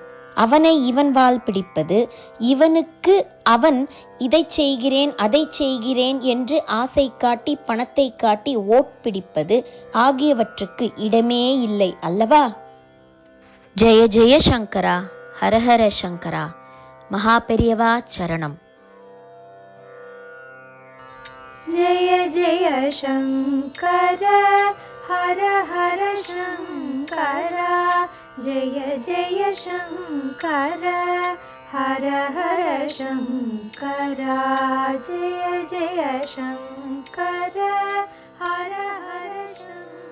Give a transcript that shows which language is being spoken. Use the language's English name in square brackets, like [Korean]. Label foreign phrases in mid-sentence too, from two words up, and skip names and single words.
[Tamil] அவனை இவன் வால் பிடிப்பது, இவனுக்கு அவன் இதை செய்கிறேன் அதை செய்கிறேன் என்று ஆசை காட்டி பணத்தை காட்டி ஓட் பிடிப்பது ஆகியவற்றுக்கு இடமே இல்லை அல்லவா? [Sanskrit] जय जय शंकर, हरहर शंकर, [Tamil] மகா பெரியவா சரணம். [Sanskrit] जय जय शंकर हर हर शंकर, जय जय शंकर हर हर शंकर, जय जय शंकर हर हर शंकर.